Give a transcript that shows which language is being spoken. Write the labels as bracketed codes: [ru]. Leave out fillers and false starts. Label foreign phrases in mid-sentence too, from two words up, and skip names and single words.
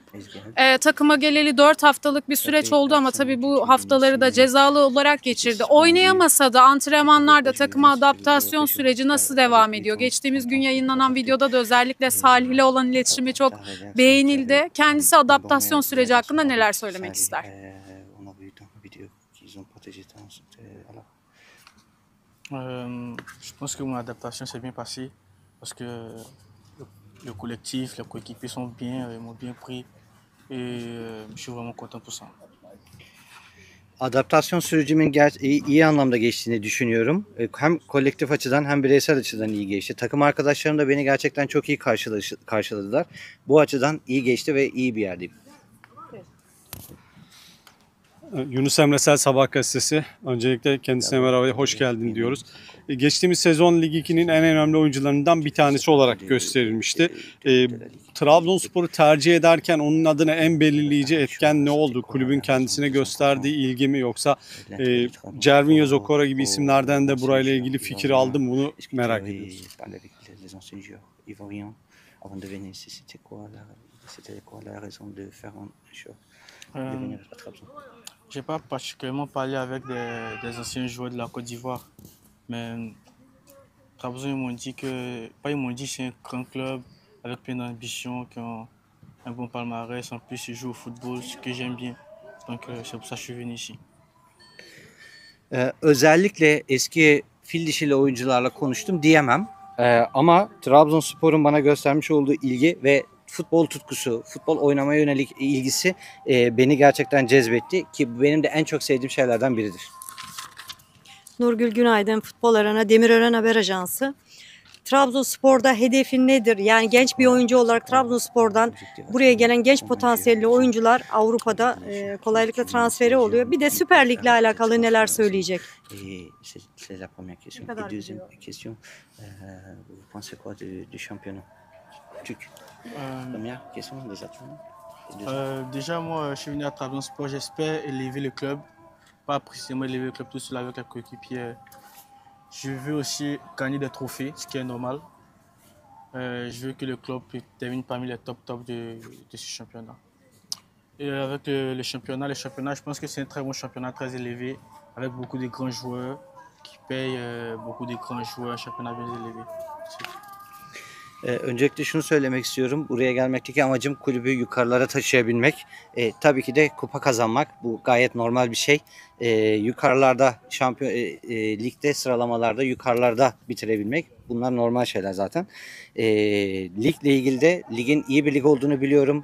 [tr] Takıma geleli 4 haftalık bir süreç oldu ama tabii bu haftaları da cezalı olarak geçirdi. Oynayamasa da antrenmanlarda takıma adaptasyon süreci nasıl devam ediyor? Geçtiğimiz gün yayınlanan videoda da özellikle Salih ile olan iletişimi çok beğenildi. Kendisi adaptasyon süreci hakkında neler söylemek ister? [fr] Je pense que mon adaptation s'est bien passée parce que le collectif, les coéquipiers sont bien, ils m'ont bien pris et je suis vraiment content pour ça. [tr] Adaptasyon sürecimin iyi anlamda geçtiğini düşünüyorum. Hem kolektif açıdan hem bireysel açıdan iyi geçti. Takım arkadaşlarım da beni gerçekten çok iyi karşıladılar. Bu açıdan iyi geçti ve iyi bir yerdeyim. Yunus Emre Sel, Sabah gazetesi. Öncelikle kendisine merhaba, hoş geldin diyoruz. Geçtiğimiz sezon Lig 2'nin en önemli oyuncularından bir tanesi olarak gösterilmişti. Trabzonspor'u tercih ederken onun adına en belirleyici etken ne oldu? Kulübün kendisine gösterdiği ilgi mi, yoksa Cervinho, Zokora gibi isimlerden de burayla ilgili fikir aldım, bunu merak ediyoruz. [fr] Je n'ai pas particulièrement parlé avec des anciens joueurs de la Côte d'Ivoire, mais Trabzon, ils m'ont dit que c'est un grand club avec plein d'ambition, qui ont un bon palmarès, en plus ils jouent au football, ce que j'aime bien. Donc c'est pour ça que je suis venu ici. [tr] Özellikle eski fil dişili oyuncularla konuştum diyemem. Ama Trabzonspor'un bana göstermiş olduğu ilgi ve futbol tutkusu, futbol oynamaya yönelik ilgisi beni gerçekten cezbetti ki benim de en çok sevdiğim şeylerden biridir. Nurgül Günaydın, Futbol Arena, Demirören Haber Ajansı. Trabzonspor'da hedefin nedir? Yani genç bir oyuncu olarak Trabzonspor'dan buraya gelen genç potansiyelli oyuncular Avrupa'da kolaylıkla transferi oluyor. Bir de Süper Lig'le alakalı neler söyleyecek? [fr] C'est la première question. Et deuxième question, vous pensez quoi du championnat turc? Première question déjà. Déjà, moi, je suis venu à Trabzonspor, j'espère élever le club, pas précisément élever le club tout seul avec les coéquipiers. Je veux aussi gagner des trophées, ce qui est normal. Je veux que le club termine parmi les top de ce championnat. Et avec le championnat, je pense que c'est un très bon championnat, très élevé, avec beaucoup de grands joueurs qui payent beaucoup de grands joueurs, un championnat bien élevé. [tr] Öncelikle şunu söylemek istiyorum. Buraya gelmekteki amacım kulübü yukarılara taşıyabilmek. Tabii ki de kupa kazanmak. Bu gayet normal bir şey. Yukarılarda, ligde sıralamalarda yukarılarda bitirebilmek. Bunlar normal şeyler zaten. Ligle ilgili de ligin iyi bir lig olduğunu biliyorum.